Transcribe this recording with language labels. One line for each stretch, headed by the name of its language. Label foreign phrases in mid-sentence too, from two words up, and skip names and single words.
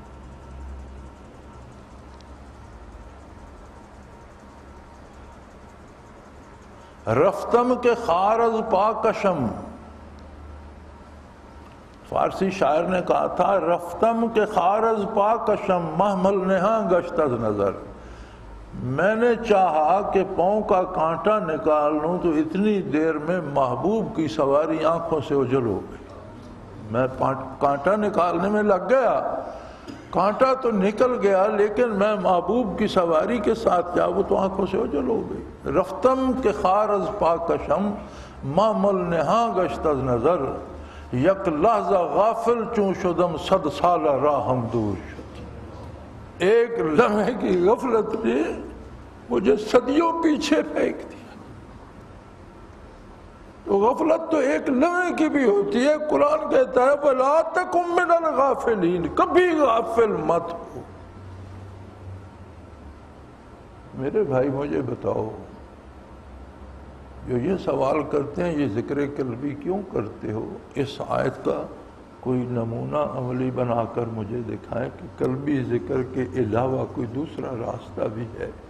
Persian: رفتم کے خارز پاکشم،
Urdu: فارسی شاعر نے کہا تھا
Persian: رفتم کے خارز پاکشم محمل نہاں گشت از نظر،
Urdu: میں نے چاہا کہ پاؤں کا کانٹا نکال لوں تو اتنی دیر میں محبوب کی سواری آنکھوں سے اوجھل ہو گئی۔ میں کانٹا نکالنے میں لگ گیا، کانٹا تو نکل گیا، لیکن میں محبوب کی سواری کے ساتھ جا وہ تو آنکھوں سے اوجھل ہو گئی۔
Persian: رفتم کے خارز پاکشم محمل نہاں گشت از نظر، یک لحظہ غافل چون شدم صد سالہ راہم دور شد۔
Urdu: ایک لمحے کی غفلت نے مجھے صدیوں پیچھے پھینک دیا۔ تو غفلت تو ایک لمحے کی بھی ہوتی ہے. قرآن کہتا ہے
Arabic: وَلَا تَكُن مِّنَ الْغَافِلِينَ،
Urdu: کبھی غافل مت ہو. میرے بھائی مجھے بتاؤ، جو یہ سوال کرتے ہیں یہ ذکر قلبی کیوں کرتے ہو، اس آیت کا کوئی نمونہ عملی بنا کر مجھے دکھائیں کہ قلبی ذکر کے علاوہ کوئی دوسرا راستہ بھی ہے.